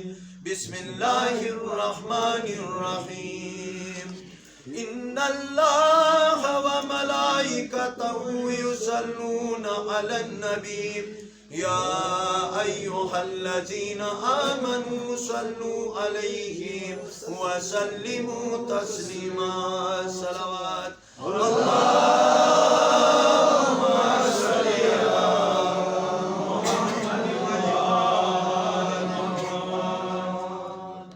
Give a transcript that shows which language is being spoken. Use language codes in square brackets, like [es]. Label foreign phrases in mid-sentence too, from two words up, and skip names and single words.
[ar] بسم الله الرحمن الرحيم. إن الله وملائكته يصلون على النبي يا أيها الذين آمنوا صلوا عليه وسلموا تسليما. सलावत। اللهم صل على محمد وآل محمد.